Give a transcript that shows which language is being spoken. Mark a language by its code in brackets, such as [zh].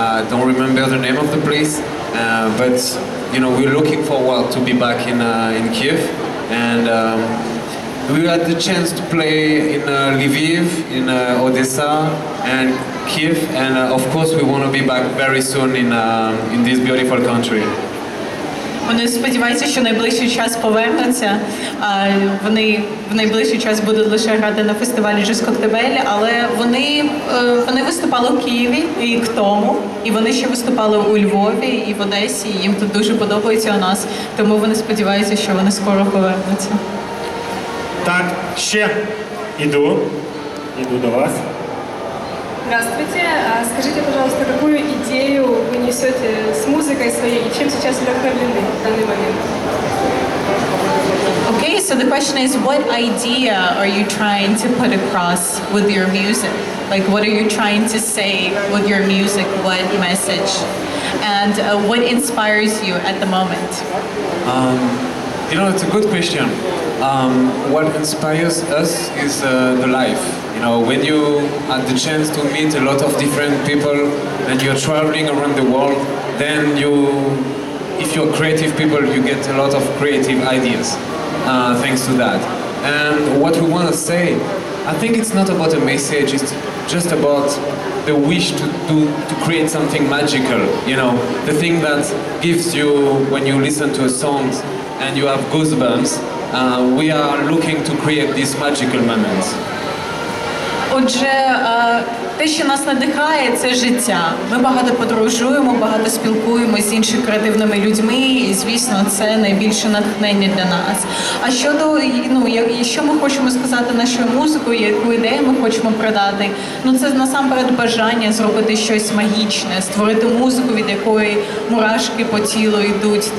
[en] Don't remember the name of the place, but you know, we're looking forward to be back in Kiev, and we had the chance to play in Lviv, in Odessa, and Kiev, and of course we want to be back very soon in this beautiful country. [uk] Вони сподіваються, що найближчий час повернуться. Вони в найближчий час будуть лише грати на фестивалі Jazz Koktebel, але вони виступали у Києві рік тому, і вони ще виступали у Львові і в Одесі. Їм тут дуже подобається у нас, тому вони сподіваються, що вони скоро повернуться. Так, ще іду до вас. [ru] Здравствуйте. Скажите, пожалуйста, какую идею вы несете с музыкой своей и чем сейчас вдохновлены в данный момент? [en] Okay, so the question is, what idea are you trying to put across with your music? Like, what are you trying to say with your music? What message? And what inspires you at the moment? You know, it's a good question. What inspires us is the life. You know, when you had the chance to meet a lot of different people and you're traveling around the world, then if you're creative people, you get a lot of creative ideas thanks to that. And what we want to say, I think it's not about a message, it's just about the wish to create something magical, you know, the thing that gives you, when you listen to a song and you have goosebumps, we are looking to create these magical moments. [uk] Отже, те, що нас надихає, це життя. Ми багато подорожуємо, багато спілкуємося з іншими креативними людьми, і, звісно, це найбільше натхнення для нас. А щодо, що ми хочемо сказати нашою музикою, яку ідею ми хочемо продати, це насамперед бажання зробити щось магічне, створити музику, від якої мурашки по тілу йдуть.